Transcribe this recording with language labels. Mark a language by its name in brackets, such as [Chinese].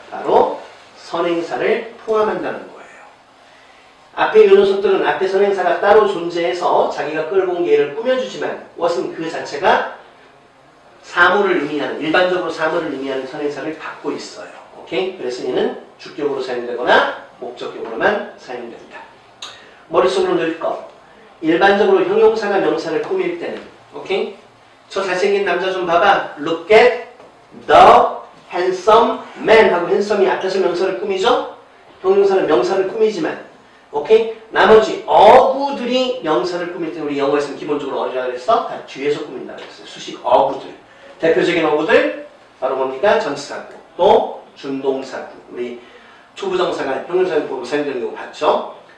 [Korean] 바로 선행사를 포함한다는 거예요. 앞에 이 녀석들은 앞에 선행사가 따로 존재해서 자기가 끌고 온 예를 꾸며주지만 what은 그 자체가 사물을 의미하는, 일반적으로 사물을 의미하는 선행사를 갖고 있어요. 오케이? 그래서 얘는 주격으로 사용되거나 목적격으로만 사용됩니다. 머릿속으로 넣을 거. 일반적으로 형용사가 명사를 꾸밀 때는, 오케이? 저 잘생긴 남자 좀 봐봐. [English] Look at the handsome man [Korean] 하고 handsome이 앞에서 명사를 꾸미죠? 형용사는 명사를 꾸미지만, 오케이? 나머지 어구들이 명사를 꾸밀 때는 우리 영어에서는 기본적으로 어디라고 그랬어? 다 뒤에서 꾸민다고 그랬어요. 수식 어구들. 대표적인 어구들 바로 뭡니까? 전치사구, 또 준동사구. 우리 초부정사가 형용사를 보고 사용되는 경우 봤죠?